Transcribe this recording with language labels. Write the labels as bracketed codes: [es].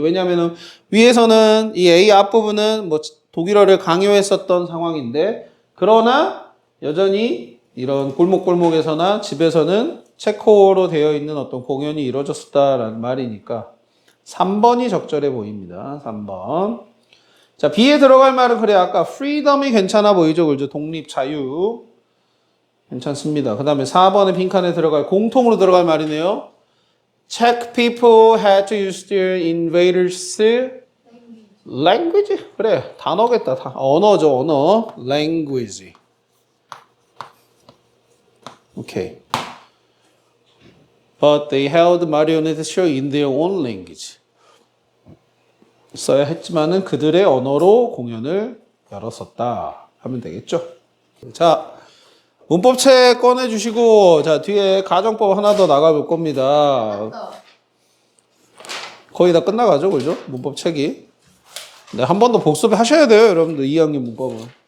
[ko] 왜냐면은 위에서는 이 A 앞부분은 뭐 독일어를 강요했었던 상황인데 그러나 여전히 이런 골목골목에서나 집에서는 체코어로 되어 있는 어떤 공연이 이루어졌다라는 말이니까 3번이 적절해 보입니다. 3번. 자, B에 들어갈 말은 그래 아까 freedom이 괜찮아 보이죠, 그죠? 독립, 자유 괜찮습니다. 그 다음에 4번의 빈칸에 들어갈 공통으로 들어갈 말이네요. [en] Czech people had to use their invaders language? [ko] 그래 단어겠다. 언어죠, 언어. language. 오케이. [en] But they held marionette show in their own language. [ko] 써야 했지만은 그들의 언어로 공연을 열었었다 하면 되겠죠. 자, 문법책 꺼내주시고 자 뒤에 가정법 하나 더 나가볼 겁니다. 거의 다 끝나가죠, 그죠? 문법책이. 네, 한 번 더 복습하셔야 돼요, 여러분들. 2학년 문법은.